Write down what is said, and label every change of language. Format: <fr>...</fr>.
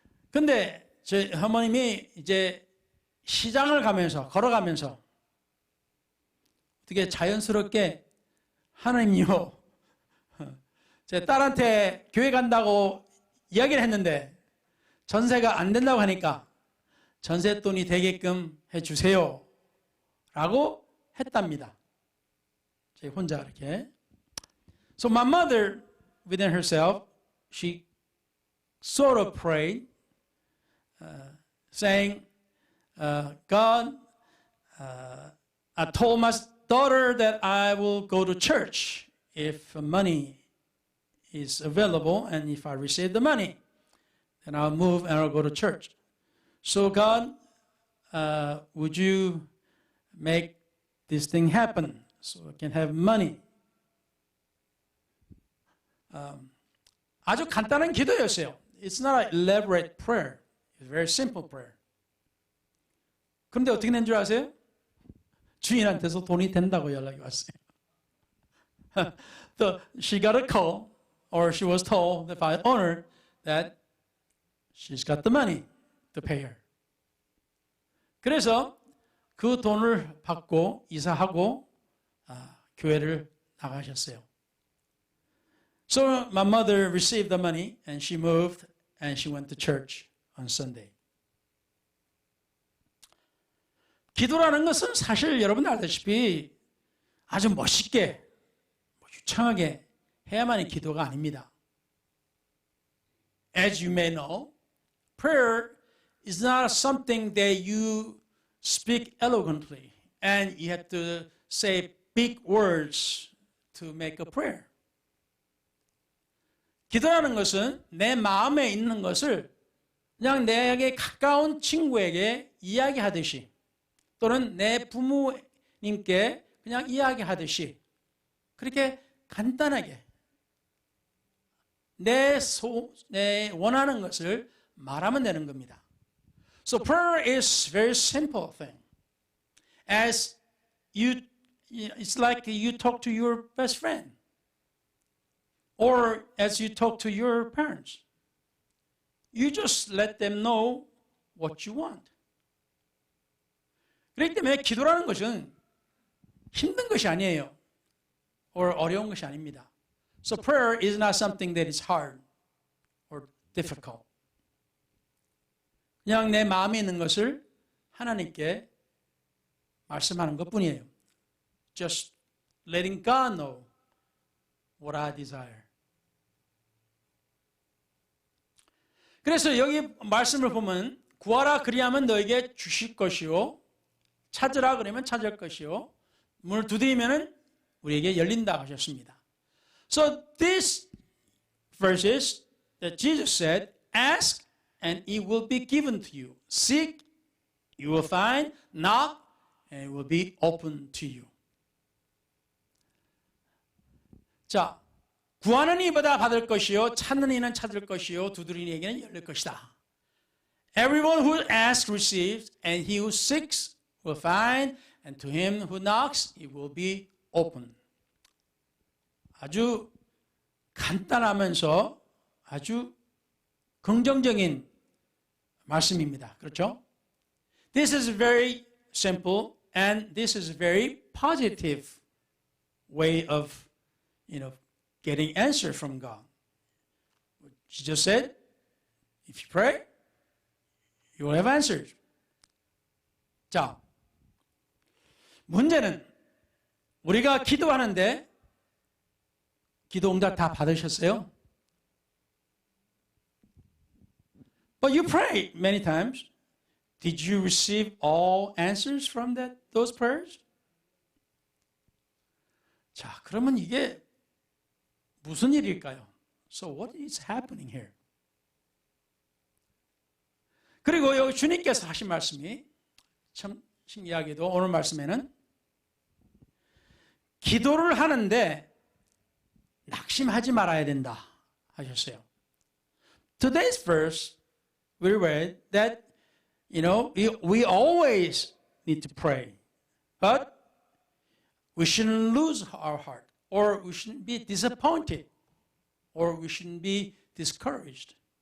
<ko>근데 저희 어머님이 이제 시장을 걸어가면서 어떻게 자연스럽게 하나님요, 제 딸한테 교회 간다고 이야기를 했는데 전세가 안 된다고 하니까 전세돈이 되게끔 해주세요 라고 했답니다. 제 혼자 이렇게.</ko> <en>So my mother within herself, she sort of prayed, saying, God, I told my daughter that I will go to church if money is available, and if I receive the money, then I'll move and I'll go to church. So God, would you make this thing happen so I can have money?</en> <ko>아주 간단한 기도였어요.</ko> <en>It's not an elaborate prayer. It's a very simple prayer.</en> <ko>그런데 어떻게 된 줄 아세요? 주인한테서 돈이 된다고 연락이 왔어요.</ko> <en>She got a call, or she was told by the owner that she's got the money to pay her.</en> <ko>그래서 그 돈을 받고 이사하고 교회를 나가셨어요.</ko> <en>So my mother received the money and she moved and she went to church on Sunday.</en> <ko>기도라는 것은 사실 여러분 알다시피 아주 멋있게 유창하게 해야만이 기도가 아닙니다.</ko> <en>As you may know, prayer is not something that you speak eloquently and you have to say big words to make a prayer.</en> <ko>기도라는 것은 내 마음에 있는 것을 그냥 내게 가까운 친구에게 이야기하듯이 또는 내 부모님께 그냥 이야기하듯이 그렇게 간단하게 내 원하는 것을 말하면 되는 겁니다.</ko> <en>So prayer is very simple thing. As it's like you talk to your best friend. Or as you talk to your parents. You just let them know what you want.</en> <ko>그렇기 때문에 기도라는 것은 힘든 것이 아니에요. or 어려운 것이 아닙니다.</ko> <en>So prayer is not something that is hard or difficult.</en> <ko>그냥 내 마음에 있는 것을 하나님께 말씀하는 것뿐이에요.</ko> <en>Just letting God know what I desire.</en> <ko>그래서 여기 말씀을 보면 구하라 그리하면 너에게 주실 것이요 찾으라 그러면 찾을 것이요 문을 두드리면 우리에게 열린다 하셨습니다.</ko> <en>So these verses that Jesus said, ask and it will be given to you. Seek, you will find. Knock, and it will be open to you.</en> <ko>자, 구하는 이보다 받을 것이요 찾는 이는 찾을 것이요 두드리는 이에게는 열릴 것이다.</ko> <en>Everyone who asks receives, and he who seeks will find, and to him who knocks it will be open.</en> <ko>아주 간단하면서 아주 긍정적인 말씀입니다. 그렇죠?</ko> <en>This is very simple and this is a very positive way of, getting answer from God. Jesus said, if you pray, you will have answers.</en> <ko>자, 문제는 우리가 기도하는데 기도 응답 다 받으셨어요?</ko> <en>But you pray many times. Did you receive all answers from those prayers?</en> <ko>자, 그러면 이게 무슨 일일까요?</ko> <en>So what is happening here?</en> <ko>그리고 여기 주님께서 하신 말씀이 참 신기하게도 오늘 말씀에는 기도를 하는데 낙심하지 말아야 된다 하셨어요.</ko> <en>Today's verse we read that we always need to pray, but we shouldn't lose our heart, or we shouldn't be disappointed, or we shouldn't be discouraged.</en>